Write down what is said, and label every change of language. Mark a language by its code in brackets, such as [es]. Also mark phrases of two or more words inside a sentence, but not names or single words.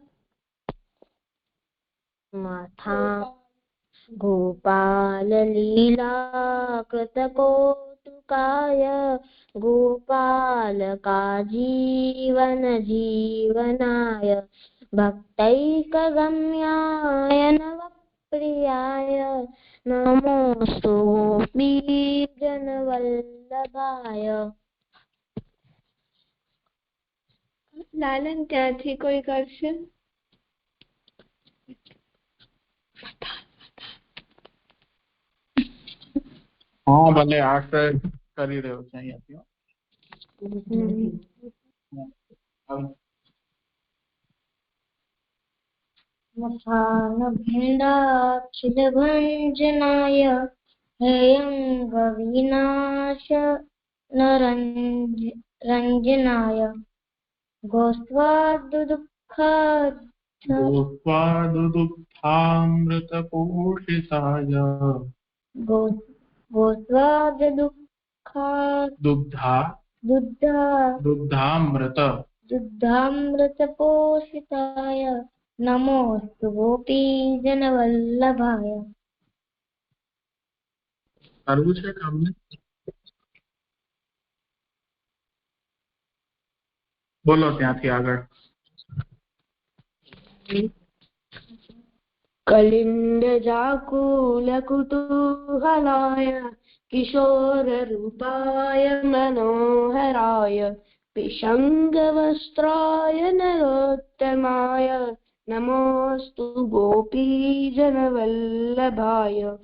[sa] माथा गोपाललीला कृतकौतुकाय गोपालकाजीवन जीवनाय भक्तैकगम्याय नवप्रियाय नमोऽस्तु गोपीजनवल्लभाय। [gu] લાલન ત્યાંથી કોઈ કરશે? હાં ભલે આશ્રય કરી રહ્યો છે અહીંયાથી [sa] मथानभिन्दाक्षिलभञ्जनाय हेयङ्गविनाश रञ्जनाय गोस्वादुदुग्धामृतपोषिताय दुग्धामृतपोषिताय नमोऽस्तु गोपीजनवल्लभाय। [gu] કરવું છે કામને? બોલો ત્યાંથી આગળ. [sa] कलिन्दजाकुलकुतूहलाय किशोररूपाय मनोहराय पिशङ्गवस्त्राय नरोत्तमाय नमोऽस्तु गोपीजनवल्लभाय।